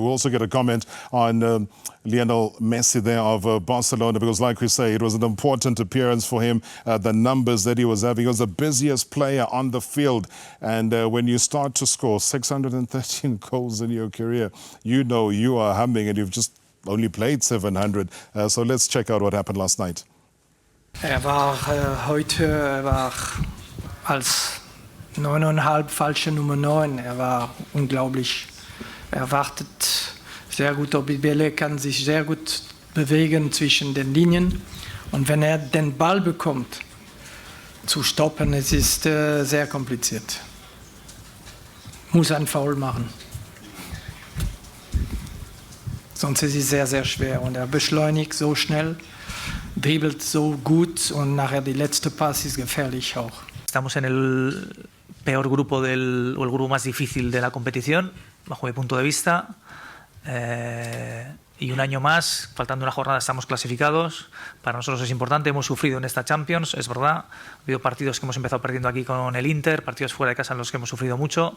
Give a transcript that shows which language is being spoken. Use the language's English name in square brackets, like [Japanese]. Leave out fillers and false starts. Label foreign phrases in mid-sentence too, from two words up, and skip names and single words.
[English] We'll also get a comment on Lionel Messi there of Barcelona, because like we say, it was an important appearance for him, the numbers that he was having. He was the busiest player on the field. And when you start to score 613 goals in your career, you know you are humming, and you've just only played 700. So let's check out what happened last night. [German] Heute als 9,5 falsche Nummer 9. War unglaublich. Wartet sehr gut auf die Bälle, kann sich sehr gut bewegen zwischen den Linien. Und wenn den Ball bekommt, zu stoppen, es ist sehr kompliziert. Muss einen Foul machen. Sonst ist es sehr, sehr schwer. Und beschleunigt so schnell, dribbelt so gut, und nachher die letzte Pass ist gefährlich auch. [Spanish] Estamos en el peor grupo o el grupo más difícil de la competición, bajo mi punto de vista. Y un año más, faltando una jornada, estamos clasificados. Para nosotros es importante, hemos sufrido en esta Champions, es verdad. Ha habido partidos que hemos empezado perdiendo aquí con el Inter, partidos fuera de casa en los que hemos sufrido mucho.